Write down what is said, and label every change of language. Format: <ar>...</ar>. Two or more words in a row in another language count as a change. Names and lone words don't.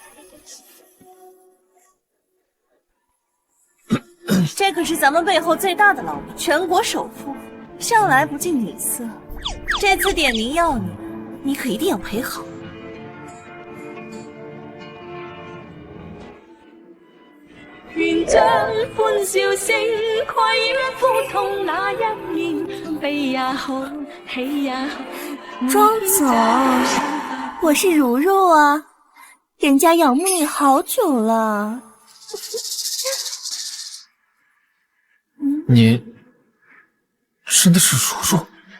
<zh>這可是咱們背後最大的老闆，全國首富，向來不近女色。這次點名要你，你可一定要陪好。願將歡笑聲跨越苦痛那一面，悲也好，喜也好。莊總，我是如如啊，人家仰慕你好久了。你真的是如如？</zh>